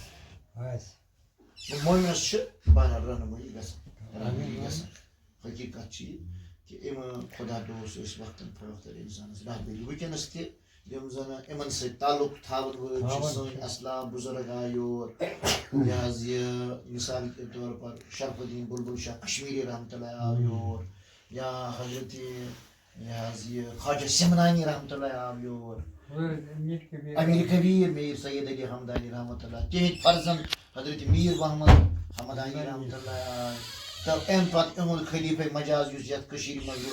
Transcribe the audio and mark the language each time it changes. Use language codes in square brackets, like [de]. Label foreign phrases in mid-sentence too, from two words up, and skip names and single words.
[ks] مومنس چھِ بہرحال رہنمٲیی گژھان حقیٖقت چھِ یہِ کہِ یِم خۄدا دوست ٲسۍ وقتاً فوقتاً اِنسانس رہبری وٕنکٮ۪نس تہِ یِم زن یِمن سۭتۍ تعلق تھاوان وٲلۍ چھِ سٲنۍ اسلاف بُزرگ آے یور یہِ حظ یہِ [ur] مِثال کے طور پر [ks] شرف الدین بلبل شاہ کشمیٖری رحمتہ اللہ آو یور یا حضرت یہِ حظ یہِ خواجہ سمنانی رحمتہ اللہ آو یور امیر کبیٖر میٖر سید علی حمدانی رحمتہ اللہ تِہنٛدۍ فرزند حضرت میٖر محمد حمدانی رحمتہ اللہ آے تہٕ اَمہِ پتہٕ اِہُنٛد خلیفہ مجاز یُس یتھ کٔشیٖرِ منٛز روٗد